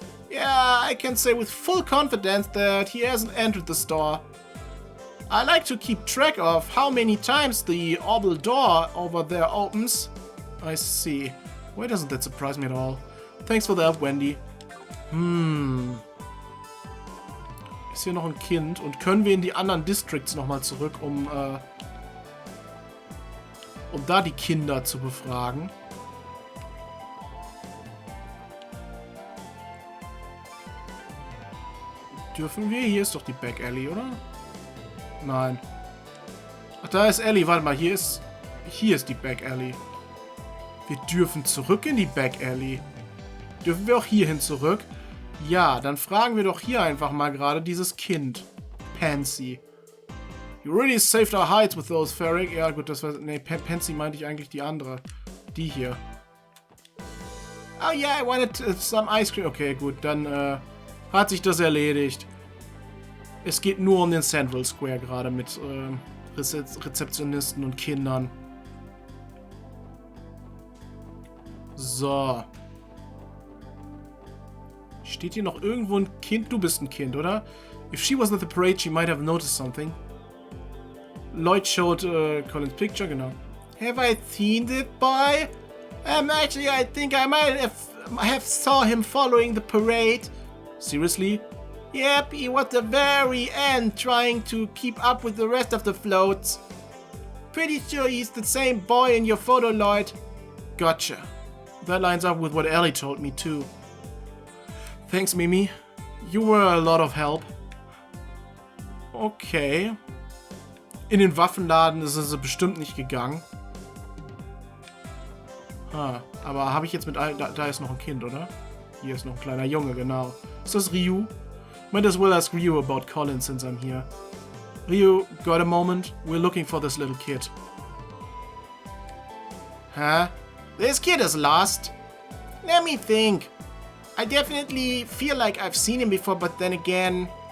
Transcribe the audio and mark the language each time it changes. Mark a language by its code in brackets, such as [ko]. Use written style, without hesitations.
[en] Yeah, I can say with full confidence that he hasn't entered the store. I like to keep track of how many times the oval door over there opens. I see. Why doesn't that surprise me at all? Thanks for the help, Wendy. [de] Ist hier noch ein Kind? Und können wir in die anderen Districts nochmal zurück, um da die Kinder zu befragen? Dürfen wir? Hier ist doch die Back Alley, oder? Nein. Ach, da ist Alley. Warte mal, hier ist die Back Alley. Wir dürfen zurück in die Back Alley. Dürfen wir auch hierhin zurück? Ja, dann fragen wir doch hier einfach mal gerade dieses Kind. Pansy. [en] You really saved our hides with those Ferric. [de] Ja gut, das war... Ne, Pansy meinte ich eigentlich die andere. Die hier. [en] Oh yeah, I wanted some ice cream. [de] Okay, gut, dann hat sich das erledigt. Es geht nur um den Central Square gerade mit Rezeptionisten und Kindern. So. Steht hier noch irgendwo ein Kind? Du bist ein Kind, oder? [en] If she wasn't at the parade, she might have noticed something. Lloyd showed Colin's picture, genau. Have I seen that boy? Actually, I think I might have saw him following the parade. Seriously? Yep, he was at the very end trying to keep up with the rest of the floats. Pretty sure he's the same boy in your photo, Lloyd. Gotcha. That lines up with what Ellie told me too. Thanks, Mimi. You were a lot of help. Okay. [de] In den Waffenladen ist es bestimmt nicht gegangen. Aber habe ich jetzt mit allen... Da ist noch ein Kind, oder? Hier ist noch ein kleiner Junge, genau. Ist das Ryu? [en] Might as well ask Ryu about Colin since I'm here. Ryu, got a moment? We're looking for this little kid. Huh? This kid is lost. Let me think. I definitely feel like I've seen him before, but then again...